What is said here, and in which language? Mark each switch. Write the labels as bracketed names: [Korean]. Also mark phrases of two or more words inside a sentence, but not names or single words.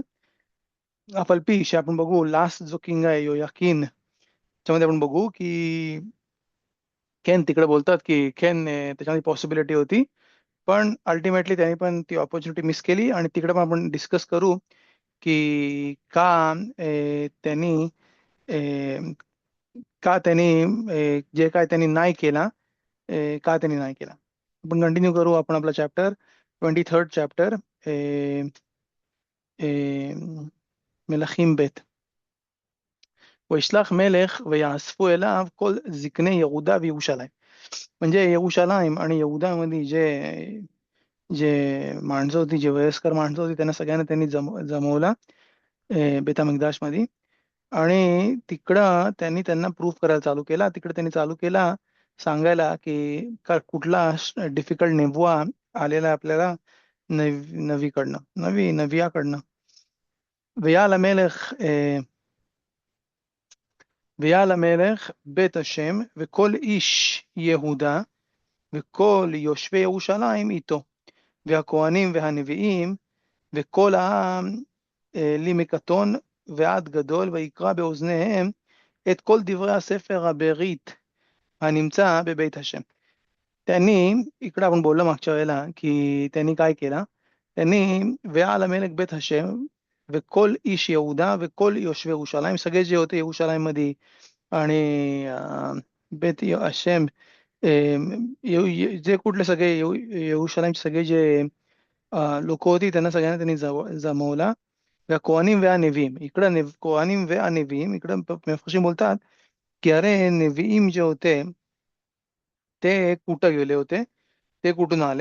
[Marathi] अफलपी आपण बघू लास्ट जो किंग आहे योयाकीन त्याच्यामध्ये आपण बघू की केन तिकडे बोलतात की केन त्याच्यामध्ये पॉसिबिलिटी होती पण अल्टिमेटली त्यांनी पण ती [English] opportunity miss [Marathi] केली आणि तिकडे पण आपण डिस्कस करू की त्यांनी जे काय त्यांनी नाही केला का त्यांनी नाही केला. आपण कंटिन्यू करू आपण आपला चॅप्टर 23rd चॅप्टर मलाखीम बेत. [Hebrew] וישלח מלך ויאספו אליו כל זקני יהודה וירושלים. [Marathi] म्हणजे येरुशलेम आणि यहूदामध्ये जे माणसं होती जे वयस्कर माणसं होती त्यांना सगळ्यांना त्यांनी जमवला बेत हमिकदाशमध्ये आणि तिकडं त्यांनी त्यांना प्रूफ करायला चालू केला. तिकडे त्यांनी चालू केला सांगायला की कुठला डिफिकल्ट नेबुआ आलेला आपल्याला नवियाकडनं. [Hebrew] ויעל המלך ויעל המלך בית השם וכל איש יהודה וכל יושבי ירושלים איתו והכהנים והנביאים וכל העם למקטון ועד גדול ויקרא באוזניהם את כל דברי הספר הברית הנמצא בבית השם. [Marathi] त्यांनी इकडे आपण बोललो मागच्या वेळेला की त्यांनी काय केलं त्यांनी [Hebrew] ויעל המלך בית השם וכל איש יהודה וכל יושבי ירושלים [Marathi] सगळे जे होते यरुशलेम मध्ये आणि बेत हशेम जे कुठले सगळे यरुशलेमचे सगळे जे लोक होती त्यांना सगळ्यांना त्यांनी जमवला. [Hebrew] כהנים ונביאים [Marathi] इकडं [Hebrew] כהנים ונביאים [Marathi] इकडं मफरशी बोलतात की अरे नेव्हीम जे होते ते कुठं गेले होते ते कुठून आले.